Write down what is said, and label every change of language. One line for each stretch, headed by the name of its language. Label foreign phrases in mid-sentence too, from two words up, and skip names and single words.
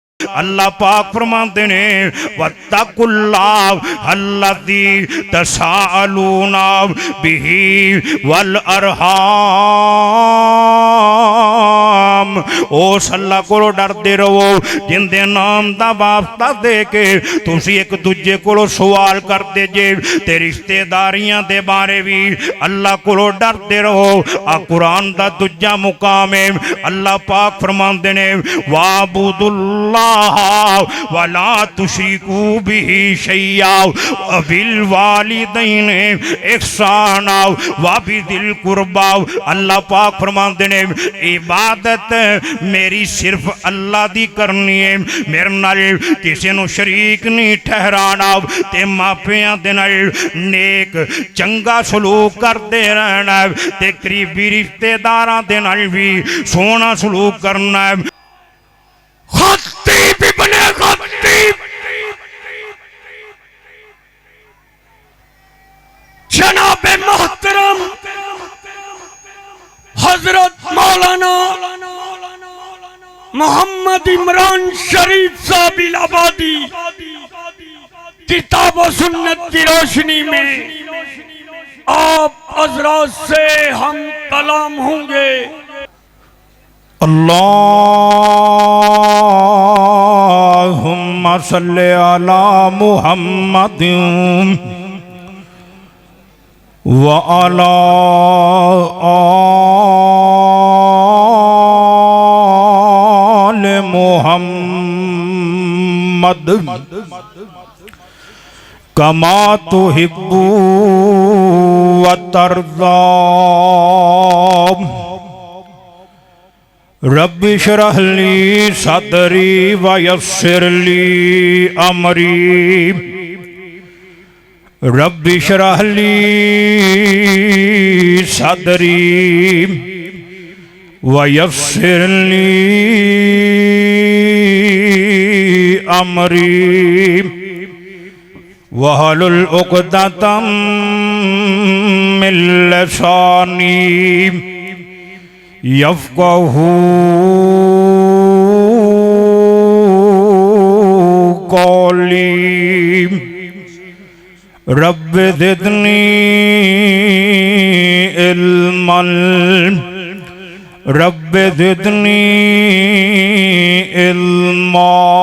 Punjabi: اللہ پاک فرماندے نے
Arabic: واتقوا الله الذي تساءلون به والأرحام.
Punjabi: اس اللہ کو ڈردے رہو جندے ناں دا واسطہ دے کے تسی اک دوجے کو سوال کردے جے تے رشتہداریاں دے بارے وی اللہ کو ڈردے رہو. آ قرآن دا دوجا مقام ہے اللہ پاک فرماندے نے
Arabic: واعبدوا الله ولا تشركوا به شيئا وبالوالدين إحسانا وبذي القربى.
Punjabi: اللہ پاک فرماندے نے عبادت میری صرف اللہ دی کرنی ہے، میرے نال کسے نوں شریک نہیں ٹھہرانا تے ماپیاں دے نال نیک چنگا سلوک کردے رہنا تے قریبی رشتہداراں دے نال وی سوہنا سلوک کرنا ہے.
Urdu: خطیب ابن خطیب جناب محترم حضرت مولانا محمد عمران شریف صاحب الہ آبادی کتاب اور سنت کی روشنی میں آپ حضرات سے ہم کلام ہوں گے.
Arabic: اللهم صل على محمد وعلى آل محمد كما تحب وترضى. رب اشرح لي صدري ويسر لي أمري. رب اشرح لي صدري ويسر لي أمري واحلل عقدة من لساني يفقهوا قولي. رب زدني علما رب زدني علما.